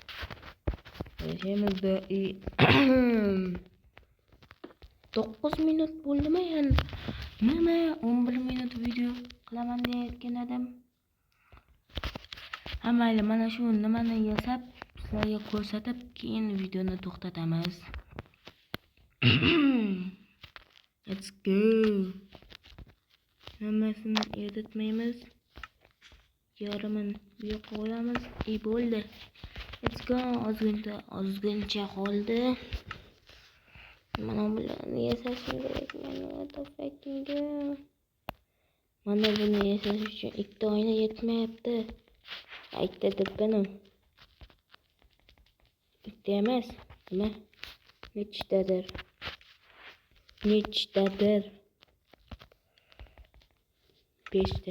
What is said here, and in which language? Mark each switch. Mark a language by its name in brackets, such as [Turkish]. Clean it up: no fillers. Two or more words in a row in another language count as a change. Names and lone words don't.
[Uzbek] Da 9 minut bo'ldimi endi? Nima 11 minut video qilaman deyotgan edim. Mayli, mana shu nimani yasab sizlarga ko'rsatib keyin videoni to'xtatamiz. [English] Let's go. [Uzbek] Hammasini eritmaymiz. Yarmini bu yoqqa qo'yamiz. Bo'ldi. [English] Let's go. [Uzbek] Ozgincha qoldi. Mana bularni yasashim kerak men. [English] What the fucking hell. [Uzbek] Mana buni yasash uchun 2 oyna yetmayapti. Ikkita debbanim. Ikkita emas. Nima? Nechtadir. Beshta.